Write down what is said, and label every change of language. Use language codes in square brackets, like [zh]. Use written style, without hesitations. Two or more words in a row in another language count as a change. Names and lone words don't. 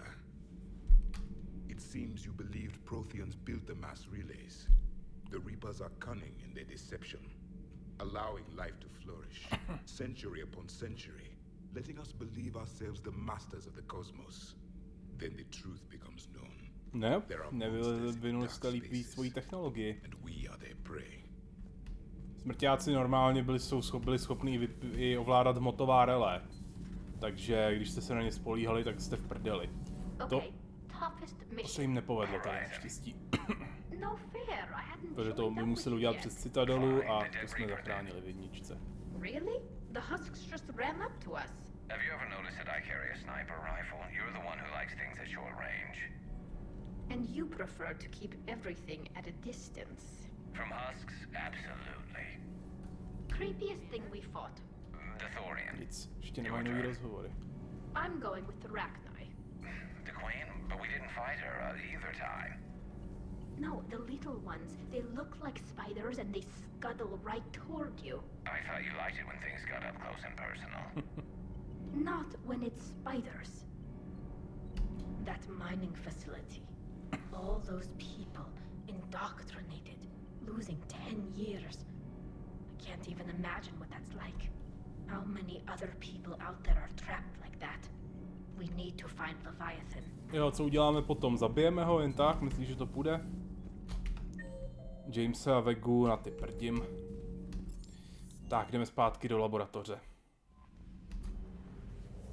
[en] It seems you believed Protheans built the mass relays. The Reapers are cunning in their deception, allowing life to flourish, century upon century, letting us believe ourselves the masters of the cosmos. Then the truth becomes known. [cs] Ne, nevyvinuli jste líp víc svojí technologii. Smrťáci normálně byli schopni i ovládat hmotová relé. Takže když jste se na ně spolíhali, tak jste v prdeli. To se jim nepovedlo tady naštěstí. Protože to my museli udělat přes Citadelu a to jsme zachránili v jedničce. [en] Really? The husks just ran up to us. Have you ever noticed that I carry a sniper rifle? You're the one who likes things at short range. And you prefer to keep everything at a distance. From husks, absolutely. Creepiest thing we fought. The Thorian. [cs] Nic, ještě nemají nový rozhovory. [en] I'm going with the Rachni. The Queen? But we didn't fight her either time. No, the little ones. They look like spiders and they scuttle right toward you. I thought you liked it when things got up close and personal. Not when it's spiders. That mining facility. All those people indoctrinated, losing 10 years. I can't even imagine what that's like. How many other people out there are trapped like that? We need to find Leviathan. [cs] Jo, co uděláme potom? Zabijeme ho jen tak? Myslíš, že to půjde? Jamesa a Vegu na ty prdím. Tak, jdeme zpátky do laboratoře.